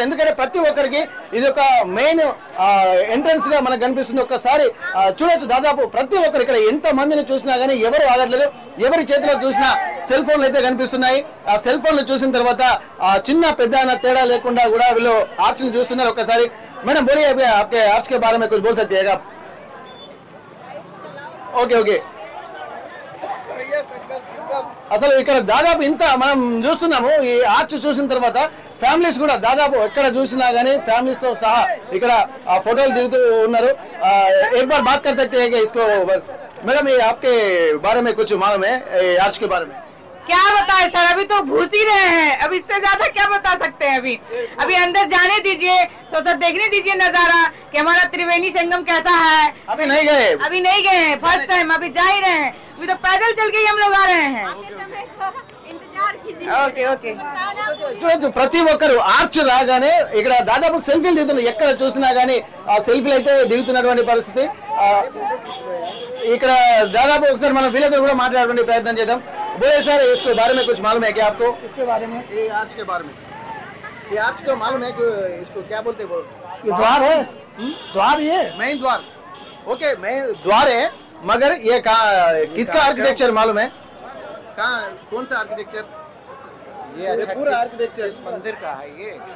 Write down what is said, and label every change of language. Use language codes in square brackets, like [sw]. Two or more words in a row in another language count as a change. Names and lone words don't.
[te] ఎందుకంటే ప్రతి ఒక్కరికి ఇది ఒక మెయిన్ ఎంట్రన్స్ గా మనకు కనిపిస్తుంది. ఒక్కసారి చూడొచ్చు, దాదాపు ప్రతి ఒక్కరు ఇక్కడ ఎంత మందిని చూసినా కానీ ఎవరు ఆగట్లేదు. ఎవరి చేతిలో చూసినా [en] cell phones [te] అయితే కనిపిస్తున్నాయి. ఆ [en] cell phones [te] చూసిన తర్వాత చిన్న పెద్ద అన్న తేడా లేకుండా కూడా వీళ్ళు ఆర్చ్ ని చూస్తున్నారు. ఒక్కసారి మేడం [hi] बोलिए, आपके आर्च के बारे में कुछ बोल सकते हैं आप? [en] okay okay. [te] అసలు ఇక్కడ దాదాపు ఇంత మనం చూస్తున్నాము. ఈ ఆర్చ్ చూసిన తర్వాత ఫ్యామిలీస్ కూడా దాదాపు ఎక్కడ చూసినా గానీ ఫ్యామిలీస్ తో సహా ఇక్కడ ఫోటోలు దిగుతూ ఉన్నారు. [hi] एक बार बात कर सकते हैं कि इसको मैडम, ये आपके बारे में कुछ मालूम है आर्च के बारे में? क्या बताए सर, अभी तो घुस ही रहे हैं, अब इससे ज्यादा क्या बता सकते हैं। अभी अंदर जाने दीजिए तो सर देखने दीजिए नजारा कि हमारा त्रिवेणी संगम कैसा है। अभी नहीं गए? अभी नहीं गए हैं, [en] first time, [hi] अभी जा ही रहे हैं। अभी तो पैदल चल के ही हम लोग आ रहे हैं। इंतजार कीजिए। [en] okay okay. [te] చూడొచ్చు ప్రతి ఒక్కరు ఆర్చ్ రాగానే ఇక్కడ దాదాపు సెల్ఫీలు దిగుతున్నారు. ఎక్కడ చూసినా గానీ ఆ సెల్ఫీలు అయితే దిగుతున్నటువంటి పరిస్థితి. ఇక్కడ దాదాపు ఒకసారి మనం వీళ్ళతో కూడా మాట్లాడుకునే ప్రయత్నం చేద్దాం. [hi] बोले सर इसके बारे में कुछ मालूम है क्या आपको? इसके बारे में ये आर्च के बारे में, ये आर्च को मालूम है कि इसको क्या बोलते हैं? ये द्वार है, द्वार ये मेन द्वार. [en] okay main [hi] द्वार है, मगर ये किसका आर्किटेक्चर मालूम है? कहाँ कौन सा आर्किटेक्चर? ये पूरा आर्किटेक्चर इस मंदिर का है ये.